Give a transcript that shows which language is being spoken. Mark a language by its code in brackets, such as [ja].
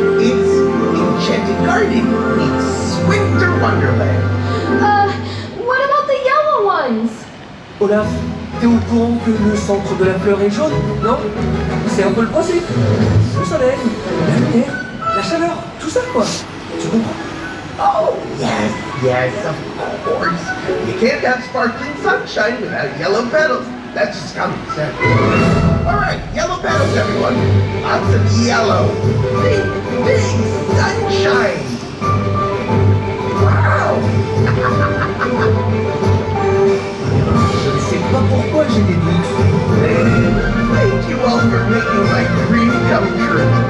[en] It's Enchanted Garden. It's Winter Wonderland. What about the yellow one? [fr] Olaf, t'es au courant que le centre de la fleur est jaune, non? C'est un peu le principe. Le soleil, la lumière, la chaleur, tout ça quoi. Tu comprends? [en] Oh, yes, of course. You can't have sparkling sunshine without yellow petals. That's just common sense. All right, yellow petals, everyone. Lots of yellow. Big sunshine. Wow. [fr] Je ne sais pas pourquoi j'ai des doutes. [en] Thank you all for making my dream come true.